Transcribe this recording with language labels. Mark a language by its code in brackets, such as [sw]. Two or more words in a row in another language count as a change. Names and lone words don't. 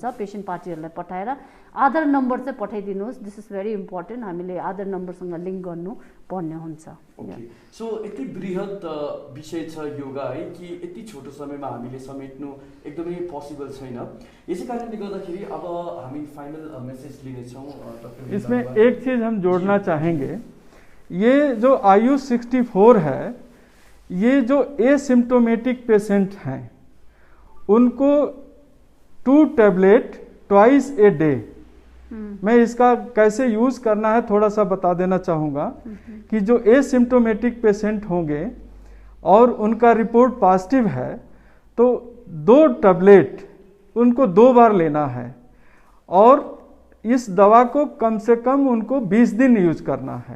[ne] पेसेन्ट पार्टीहरूलाई पठाएर आधार नम्बर चाहिँ पठाइदिनुहोस्। [en] This is very important. [ne] हामीले आधार नम्बरसँग लिङ्क गर्नु पर्ने हुन्छ। सो यति बृहत विषय छ योगा है कि यति छोटो समयमा हामीले समेट्नु एकदमै पोसिबल छैन। यसै कारणले गर्दाखेरि अब हामी फाइनल मैसेज लिनेछौँ। [hi] इसमें एक चीज़ हम जोड़ना चाहेंगे, ये जो आयुष 64 है, ये जो एसिम्टोमेटिक पेशेंट हैं उनको 2 टैबलेट [en] twice a day, [hi] मैं इसका कैसे यूज़ करना है थोड़ा सा बता देना चाहूँगा कि जो एसिम्टोमेटिक पेशेंट होंगे और उनका रिपोर्ट पॉजिटिव है तो 2 टैबलेट उनको 2 बार लेना है और इस दवा को कम से कम उनको 20 दिन यूज करना है।